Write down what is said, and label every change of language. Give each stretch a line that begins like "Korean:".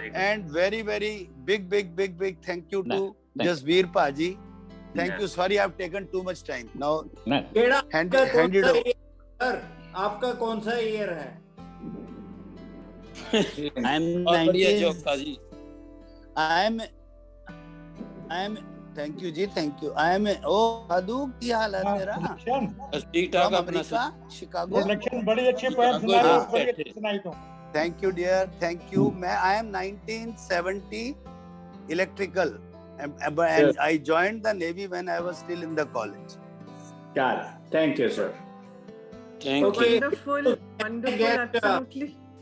English: And very, very big thank you to Jasbir Paji. Thank you. Sorry, I've taken too much time. Now, hand it over.
Hindi: Sir, आपका कौन सा year है?
English: I'm 19. I'm. Thank you जी, thank you. I'm.
Hindi: Oh, साधु की हाल है तेरा? ठीक ठाक अपना शिकागो. Production बड़ी अच्छी poem सुना रहे हो, बड़ी अच्छी सुनाई तो.
English: Thank you dear, thank you. I am 1970 electrical, and I joined the Navy when I was still in the college. Got it. Thank you, sir. Okay. Wonderful, absolutely.